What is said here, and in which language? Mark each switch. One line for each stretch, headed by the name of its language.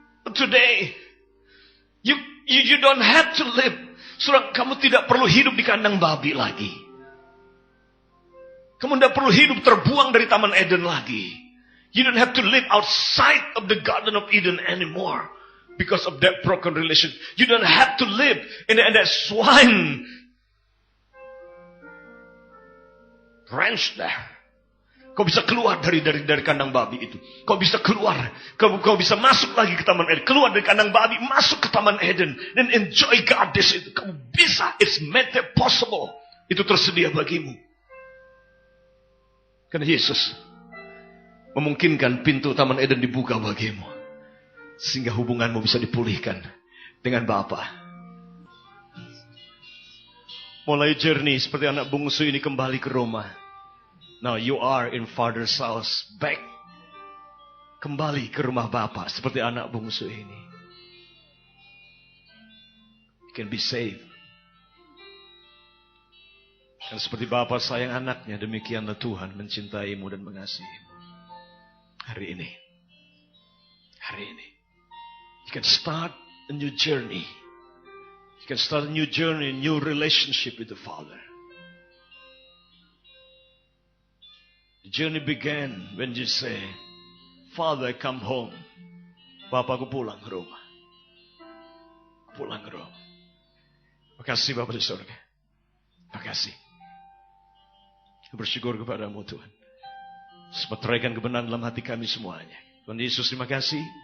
English: Today, you don't have to live.
Indonesian: Saudara, kamu tidak perlu hidup di kandang babi lagi. Kamu tidak perlu hidup terbuang dari Taman Eden lagi.
English: You don't have to live outside of the Garden of Eden anymore. Because of that broken relation. You don't have to live in that swine ranch there.
Indonesian: Kau bisa keluar dari kandang babi itu. Kau bisa keluar. Kau bisa masuk lagi ke Taman Eden. Keluar dari kandang babi, masuk ke Taman Eden. Dan enjoy Gadis itu. Kau bisa.
English: It's made possible. Itu tersedia bagimu.
Indonesian: Karena Yesus memungkinkan pintu Taman Eden dibuka bagimu. Sehingga hubunganmu bisa dipulihkan dengan Bapa. Mulai journey seperti anak bungsu ini kembali ke rumah.
English: Now you are in Father's house. Back.
Indonesian: Kembali ke rumah Bapa seperti anak bungsu ini.
English: You can be saved.
Indonesian: Dan seperti Bapa sayang anaknya, demikianlah Tuhan mencintaimu dan mengasihimu. Hari ini.
English: You can start a new journey. You can start a new journey, a new relationship with the Father. The journey began when you say, Father, come home.
Indonesian: Bapa, aku pulang ke rumah. Pulang ke rumah. Makasih Bapa di surga. Makasih. Bersyukur kepadamu Tuhan. Semeteraikan kebenaran dalam hati kami semuanya. Tuhan Yesus, terima kasih.